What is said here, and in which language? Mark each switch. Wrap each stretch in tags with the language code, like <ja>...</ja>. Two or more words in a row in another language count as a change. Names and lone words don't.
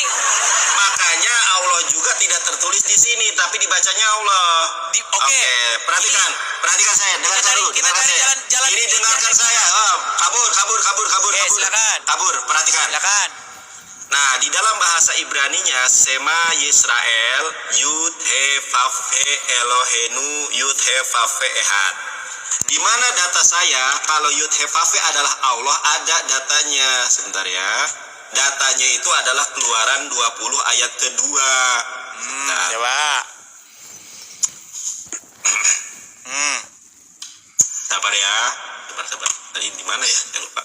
<id>Makanya Allah juga tidak tertulis di sini, tapi dibacanya Allah. Oke. Perhatikan saya. Dengarkan dulu. kita Dengarkan cari saya. jalan Ini ini. dengarkan saya. Oh, kabur. Oke, silakan. Kabur. Perhatikan. Silakan. Nah, di dalam bahasa Ibraninya</id> <he>שמע ישראל יוד הא ואו הא אלוהינו יוד הא ואו הא אחד.</he> <id>Di mana data saya kalau</id> <he>יוד הא ואו הא</he> <id>adalah Allah, ada datanya. Sebentar ya. Datanya itu adalah Keluaran 20 ayat kedua. Sebentar. Coba. Hmm. Sabar ya. Sabar. Tadi di mana ya? Saya lupa.</id>